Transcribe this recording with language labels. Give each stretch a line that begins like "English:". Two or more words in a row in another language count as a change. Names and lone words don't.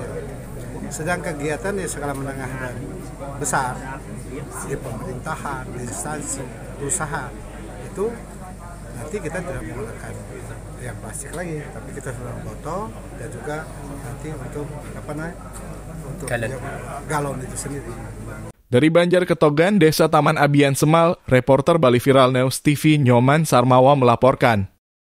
Indonesian: Sedang kegiatan di skala menengah dan besar di pemerintahan, di instansi, perusahaan itu nanti kita tidak menggunakan yang plastik lagi, tapi kita sudah botol dan juga nanti untuk galon itu sendiri. Dari Banjar Ketogan, Desa Taman Abian Semal, reporter Bali Viral News TV Nyoman Sarmawa melaporkan.